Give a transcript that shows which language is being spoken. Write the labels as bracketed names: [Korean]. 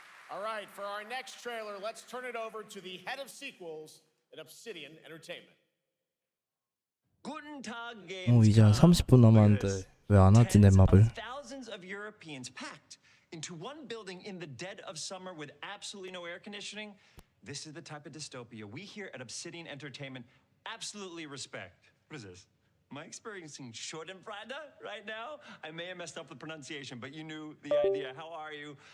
[English] All right, for our next trailer, let's turn it over to the head of sequels at Obsidian Entertainment. [Korean] 이제 한 30분 남았는데 왜 안 하지 내 맵을? [English] Thousands of Europeans packed into one building in the dead of summer with absolutely no air conditioning. This is the type of dystopia we here at Obsidian Entertainment absolutely respect. What is this? Am I experiencing Schadenfreude right now? I may have messed up the pronunciation, but you knew the idea. How are you?